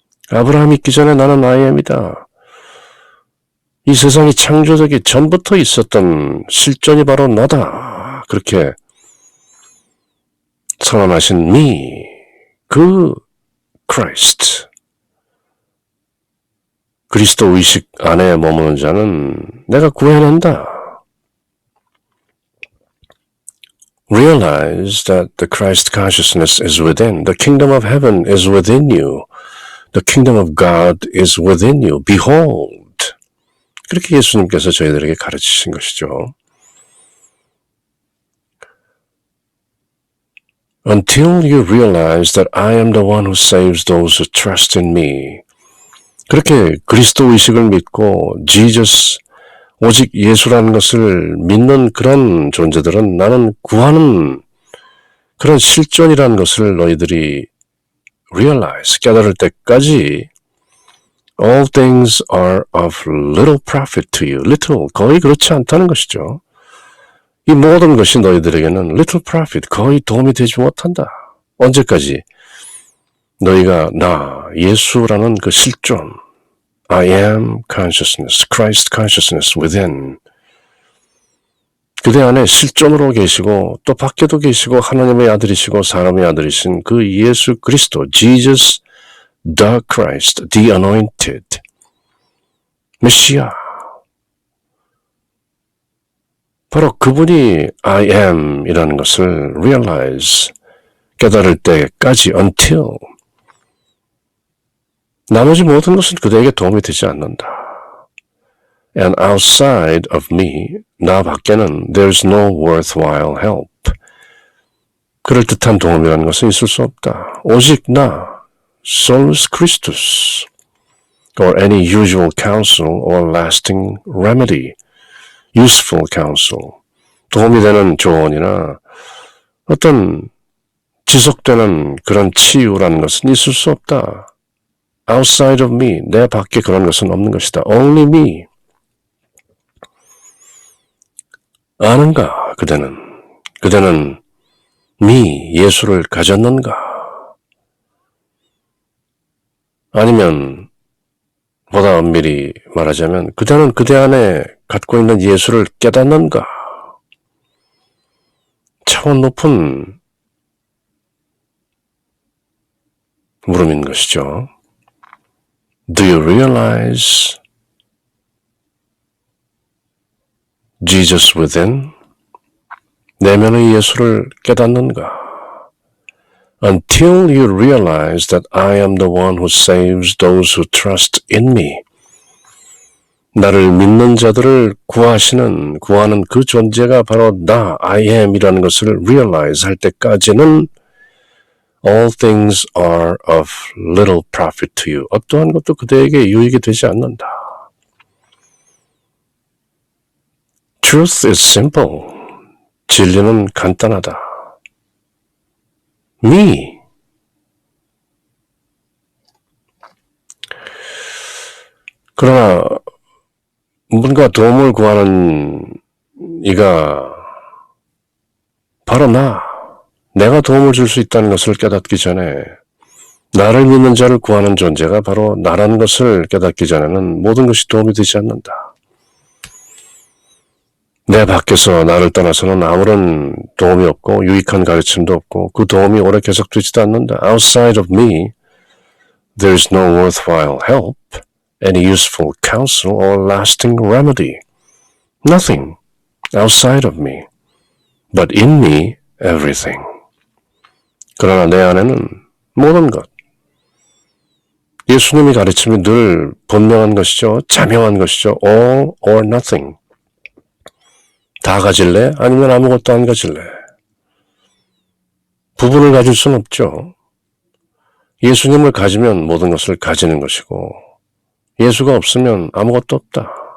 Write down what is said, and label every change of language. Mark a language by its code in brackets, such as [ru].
[ko] 아브라함이 있기 전에 나는 [en] I am [ko] 이다. 이 세상이 창조되기 전부터 있었던 실존이 바로 너다. 그렇게 선언하신 me, 그 Christ. 그리스도 의식 안에 머무는 자는 내가 구해낸다. [en] Realize that the Christ consciousness is within. The kingdom of heaven is within you. The kingdom of God is within you. Behold. [ko] 그렇게 예수님께서 저희들에게 가르치신 것이죠. [en] Until you realize that I am the one who saves those who trust in me. [ko] 그렇게 그리스도 의식을 믿고 Jesus, 오직 예수라는 것을 믿는 그런 존재들은 나는 구하는 그런 실존이라는 것을 너희들이 realize, 깨달을 때까지 [en] all things are of little profit to you. [ko] little, 거의 그렇지 않다는 것이죠. 이 모든 것이 너희들에게는 [en] little profit, [ko] 거의 도움이 되지 못한다. 언제까지? 너희가 나, 예수라는 그 실존, [en] I am consciousness, Christ consciousness within. [ko] 그대 안에 실존으로 계시고 또 밖에도 계시고 하나님의 아들이시고 사람의 아들이신 그 예수 그리스도, [en] Jesus the Christ, the anointed, [ko] 메시아. 바로 그분이 [en] I am [ko] 이라는 것을 realize, 깨달을 때까지 until 나머지 모든 것은 그대에게 도움이 되지 않는다. [en] And outside of me, [ko] 나 밖에는 [en] there's no worthwhile help. [ko] 그럴듯한 도움이라는 것은 있을 수 없다. 오직 나, [la] solus Christus, [en] or any usual counsel or lasting remedy, useful counsel, [ko] 도움이 되는 조언이나 어떤 지속되는 그런 치유라는 것은 있을 수 없다. [en] Outside of me, [ko] 내 밖에 그런 것은 없는 것이다. [en] Only me. [ko] 아는가, 그대는? 그대는 me, 예수를 가졌는가? 아니면 보다 엄밀히 말하자면 그대는 그대 안에 갖고 있는 예수를 깨닫는가? 차원 높은 물음인 것이죠. [en] Do you realize Jesus within? [ko] 내면의 예수를 깨닫는가? [en] Until you realize that I am the one who saves those who trust in me. [ko] 나를 믿는 자들을 구하는 그 존재가 바로 나, [en] I am [ko] 이라는 것을 realize 할 때까지는 [en] all things are of little profit to you. [ko] 어떠한 것도 그대에게 유익이 되지 않는다. [en] Truth is simple. [ko] 진리는 간단하다. [en] Me. [ko] 그러나 뭔가 도움을 구하는 이가 바로 나, 내가 도움을 줄 수 있다는 것을 깨닫기 전에 나를 믿는 자를 구하는 존재가 바로 나라는 것을 깨닫기 전에는 모든 것이 도움이 되지 않는다. 내 밖에서 나를 떠나서는 아무런 도움이 없고 유익한 가르침도 없고 그 도움이 오래 계속되지도 않는다. [en] Outside of me, there is no worthwhile help, any useful counsel or lasting remedy. Nothing outside of me, but in me, everything. [ko] 그러나 내 안에는 모든 것, 예수님이 가르침이 늘 분명한 것이죠. 자명한 것이죠. [en] All or nothing. [ko] 다 가질래? 아니면 아무것도 안 가질래? 부분을 가질 수는 없죠. 예수님을 가지면 모든 것을 가지는 것이고 예수가 없으면 아무것도 없다.